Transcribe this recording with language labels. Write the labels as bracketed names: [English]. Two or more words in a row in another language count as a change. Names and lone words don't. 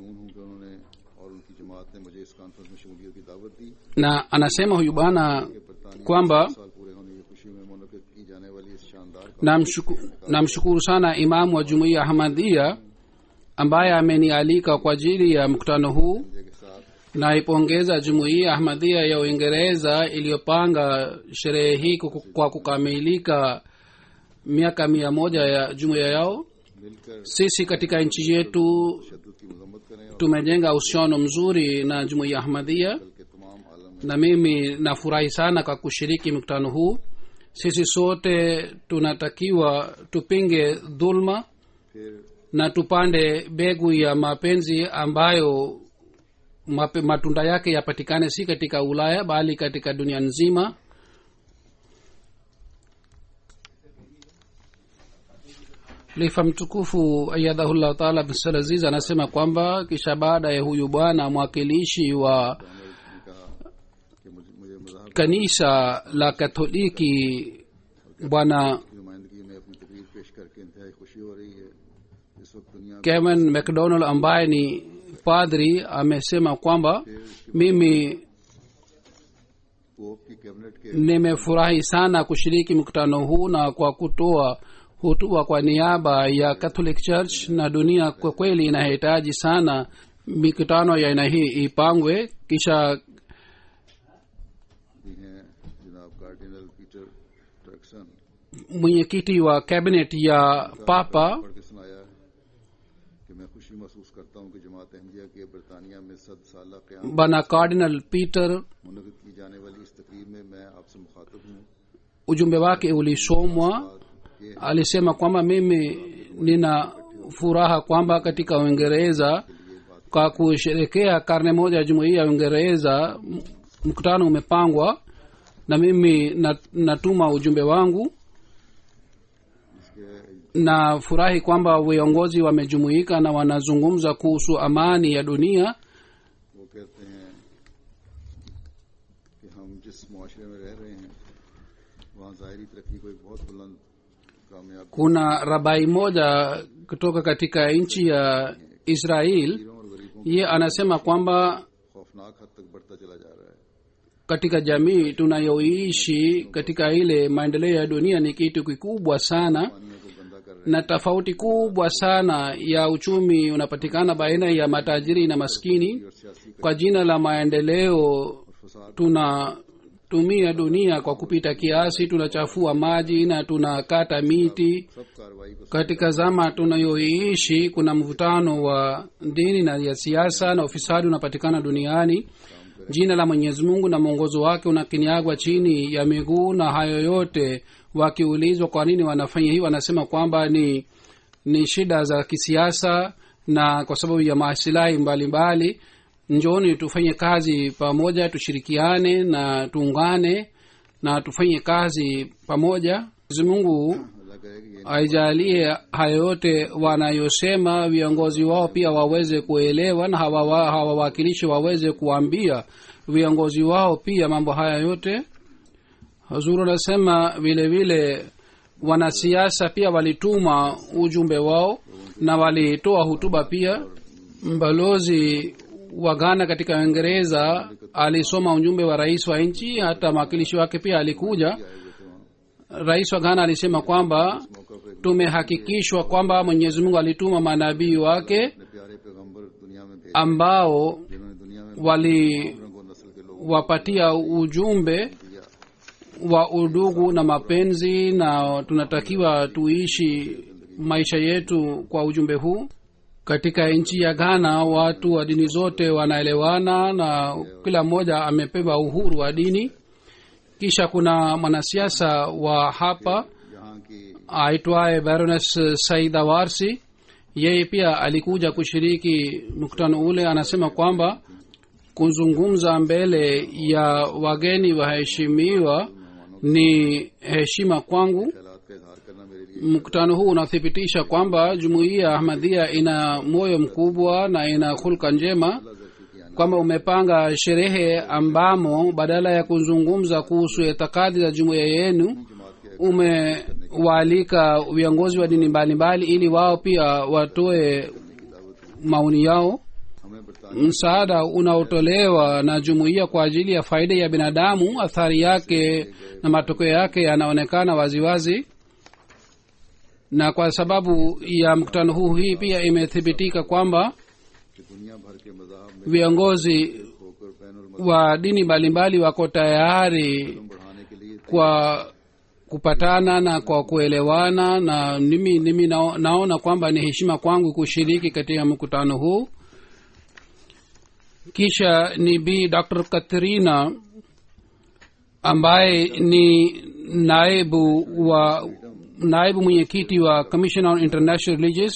[Swahili] Na anasema huyu bwana kwamba namshukuru sana imamu wa Jumuiya Ahmadiyya ambaye amenialika kwa ajili ya mkutano huu. Naipongeza Jumuiya Ahmadiyya ya Uingereza iliyopanga sherehe hii kwa kukamilika miaka 100 ya jumuiya yao. [Urdu] मिलकर [Swahili] sisi katika nchi yetu [Urdu] تشدد کی مذمت کریں اور [Swahili] tumejenga uhusiano mzuri na jumuiya ahmadia [Urdu] کے تمام عالم میں [Swahili] na mimi nafurahi sana kwa kushiriki mkutano huu sisi sote tunatakiwa tupinge dhulma [Urdu] फिर [Swahili] na tupande mbegu ya mapenzi ambayo matunda yake yapatikane si katika ulaya bali katika dunia nzima lifa mtukufu ayadhahullah taala bisalaziz anasema kwamba kisha baada ya huyu bwana mwakilishi wa [Urdu] نے کہا کہ مجھے مذہب [Swahili] kanisa la katoliki bwana [Urdu] کی نمائندگی میں اپنی تقریر پیش کرکے انتہائی خوشی ہو رہی ہے اس وقت دنیا میں [Swahili] Kevin McDonald ambaye ni padri amesema kwamba mimi [Urdu] پوپ کی کیبنٹ کے [Swahili] nimefurahi sana kushiriki mkutano huu na kwa kutoa hutuba kwa niaba ya Catholic Church na dunia kwa kweli inahitaji sana mikutano ya aina hii ipangwe kisha [Urdu] بھی ہیں جناب کارڈینل پیٹر ٹرکسن [Swahili] mwenyekiti wa cabinet ya papa [Urdu] پڑھ کے سنایا ہے کہ میں خوشی محسوس کرتا ہوں کہ جماعت احمدیہ کے برطانیہ میں 100 سال قیام [Swahili] bwana cardinal peter [Urdu] منعقد کی جانے والی اس تقریر میں میں آپ سے مخاطب ہوں [Swahili] ujumbe wake ulisomwa [Urdu] ये [Swahili] alisema kwamba mimi nina furaha kwamba katika uingereza kwa kusherekea karne moja ya jumuiya ya uingereza mkutano umepangwa na mimi natuma ujumbe wangu [Urdu] इसके [Swahili] na furahi kwamba viongozi wamejumuika na wanazungumza kuhusu amani ya dunia [Urdu] وہ کہتے ہیں کہ ہم جس معاشرے میں رہ رہے ہیں وہاں ظاہری ترقی کو ایک بہت بلند کامیاب [Swahili] kuna rabai moja kutoka katika nchi ya israel [Urdu] گروں اور غریبوں [Swahili] ye anasema kwamba [Urdu] خوفناک حد تک بڑھتا چلا جا رہا ہے [Swahili] katika jamii tunayoishi katika ile maendeleo ya dunia ni kitu kikubwa sana [Urdu] پانیوں کو گندا کر رہے [Swahili] na tofauti kubwa sana ya uchumi unapatikana baina ya matajiri na maskini [Urdu] ہیں اور سیاسی [Swahili] kwa jina la maendeleo [Urdu] फसाद [Swahili] tunatumia dunia kwa kupita kiasi tunachafua maji na tunakata miti [Urdu] سب کارروائی کو [Swahili] katika zama tunayoiishi kuna mvutano wa dini na ya siasa na ufisadi unapatikana duniani jina la mwenyezi mungu na mwongozo wake unakiniagwa chini ya miguu na hayo yote wakiulizwa kwa nini wanafanya hii wanasema kwamba ni shida za kisiasa na kwa sababu ya masilahi mbalimbali njoni tufanye kazi pamoja tushirikiane na tuungane na tufanye kazi pamoja mwenyezi mungu [Urdu] اللہ کہے کہ یہ [Swahili] aijalie hayo yote wanayosema viongozi wao pia waweze kuelewa na hawawakilishi waweze kuambia viongozi wao pia mambo haya yote hazuru anasema vile vile wanasiasa pia walituma ujumbe wao na walitoa hutuba pia mbalozi wa ghana katika uingereza alisoma ujumbe wa rais wa nchi hata mwakilishi wake pia alikuja rais wa ghana alisema kwamba tumehakikishwa kwamba mwenyezi mungu alituma manabii wake [Urdu] اپنے پیارے پیغمبر دنیا میں بھیج [Swahili] ambao [Urdu] جنہوں نے دنیا میں [Swahili] waliwapatia [Urdu] رنگوں نسل کے لوگوں [Swahili] ujumbe [Urdu] दिया [Swahili] wa udugu na mapenzi na tunatakiwa tuishi maisha yetu kwa ujumbe huu katika nchi ya ghana watu wa dini zote wanaelewana na kila mmoja amepewa uhuru wa dini kisha kuna mwanasiasa wa hapa [Urdu] یہاں کی [Swahili] aitwaye baroness saida warsi yeye pia alikuja kushiriki mkutano ule anasema kwamba kuzungumza mbele ya wageni waheshimiwa ni heshima kwangu [Urdu] خیالات کا اظہار کرنا میرے لیے [Swahili] mkutano huu unathibitisha kwamba jumuiya ya ahmadhia ina moyo mkubwa na ina hulka njema [Urdu] ظرفی کی آنے [Swahili] kwamba umepanga sherehe ambamo badala ya kuzungumza kuhusu itikadi za jumuiya yenu [Urdu] جماعت کے [Swahili] umewaalika viongozi wa dini mbalimbali ili wao pia watoe maoni yao [Urdu] ہمیں برطانیہ [Swahili] msaada unaotolewa na jumuiya kwa ajili ya faida ya binadamu athari yake na matokeo yake yanaonekana waziwazi na kwa sababu ya mkutano huu hii pia imethibitika kwamba [Urdu] کہ دنیا بھر کے مذاہب میں [Swahili] viongozi [Urdu] ہوکر بین ال [Swahili] wa dini mbalimbali wako tayari [Urdu] بڑھانے کے لیے [Swahili] kupatana na kwa kuelewana, na mimi naona kwamba ni heshima kwangu kushiriki katika mkutano huu. Kisha ni Bi Dr. Katrina ambaye ni naibu mwenyekiti wa Commission on International Religions.